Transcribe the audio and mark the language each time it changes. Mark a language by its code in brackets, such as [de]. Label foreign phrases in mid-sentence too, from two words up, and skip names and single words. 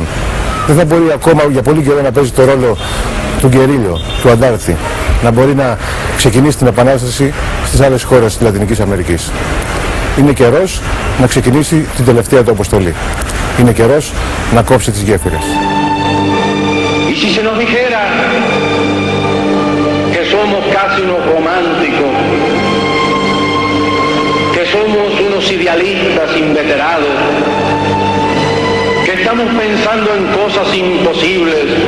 [el] Δεν θα μπορεί ακόμα για πολύ καιρό να παίζει το ρόλο του γκερίλιο, του αντάρτη, να μπορεί να ξεκινήσει την επανάσταση στις άλλες χώρες της Λατινικής Αμερικής. Είναι καιρός να ξεκινήσει την τελευταία του αποστολή. Είναι καιρός να κόψει τις γέφυρες. [es] Y si se nos dijera que somos casi unos románticos, que somos unos idealistas inveterados, que estamos pensando en cosas imposibles